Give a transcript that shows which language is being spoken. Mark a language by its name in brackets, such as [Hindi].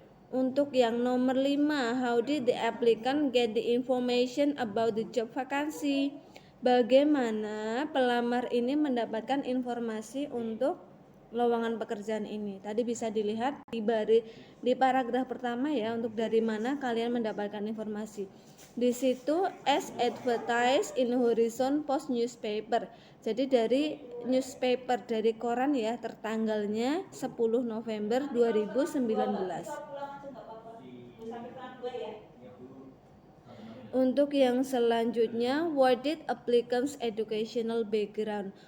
[Indonesian] Untuk yang nomor 5, [English] how did the applicant get the information about the job vacancy? [Indonesian] Bagaimana pelamar ini mendapatkan informasi untuk lowongan pekerjaan ini? Tadi bisa dilihat di paragraf pertama ya, untuk dari mana kalian mendapatkan informasi. Di situ [English] as advertised in Horizon Post newspaper. [Indonesian] Jadi dari newspaper, dari koran ya, tertanggalnya 10 November 2019. Untuk yang selanjutnya, [English] what did applicants educational background?